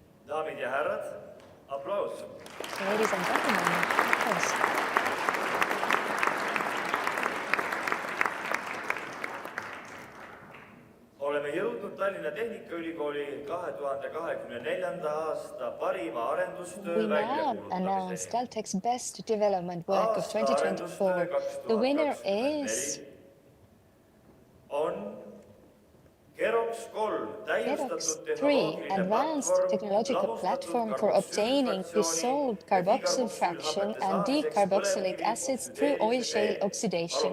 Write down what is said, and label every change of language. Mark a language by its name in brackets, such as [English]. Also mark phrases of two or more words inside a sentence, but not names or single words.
[Estonian] daamid ja härrad, aplaus. [English] Ladies and gentlemen, applause. [Estonian] Oleme jõudnud Tallinna Tehnikaülikooli 2024. aasta parima arendustöö [English] We now announce [Estonian] väljakuulutamiseni. [English] Deltec's best development work of [Estonian] Aasta 2024. arendustöö [English] The winner [Estonian] 2024 [English] is [Estonian] on Kerox 3 Kerox täiustatud 3, [English] advanced technological platform for obtaining dissolved carboxyl fraction and decarboxylic acids through oil shale oxidation.